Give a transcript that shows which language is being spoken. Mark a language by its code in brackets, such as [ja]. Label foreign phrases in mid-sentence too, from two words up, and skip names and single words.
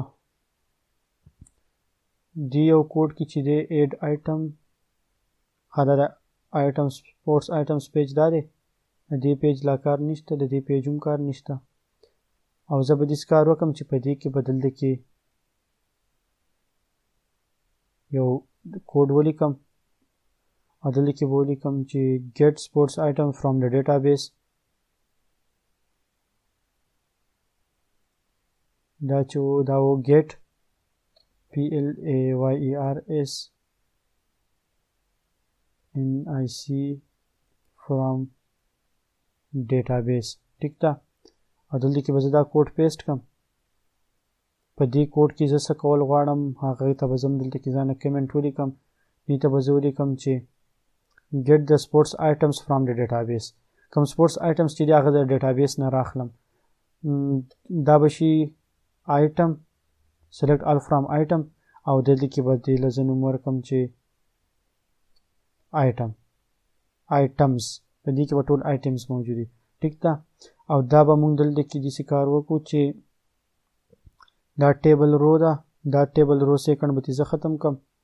[ps] دې یو کوډ کې چې دی [en] add item [ps] دا د [en] items sports items page [ps] دا دی د دې پیج لا کار نشته د دې پیج هم کار نشته او زه به داسې کار وکړم چې په دې کې به دلته کې یو کوډ ولیکم او دلته کې به ولیکم چې [en] get sports item from the database [ps] دا چې دا و [en] get PLAYERS NIC from database [ps] ټیک ده او دلته کې به زه دا [en] code paste [ps] کړم په دې کوډ کې زه څه کول غواړم هغې ته به زه هم دلته کې ځانه کمنټ ولیکم دې ته به زه ولیکم چې [en] get the sports items from the database [ps] کوم [en] sports items [ps] چې دی هغه د database نه راخلم دا به شي [en] item select all from item [ps] او دلته کې به دې له زه نوم ورکړم چې items په دې کې به ټول items موجود دي ټیک ده او دا به موږ دلته کې داسې کار وکړو چې دا [en] table row [ps] ده دا [en] table row second [ps] به زه ختم کړم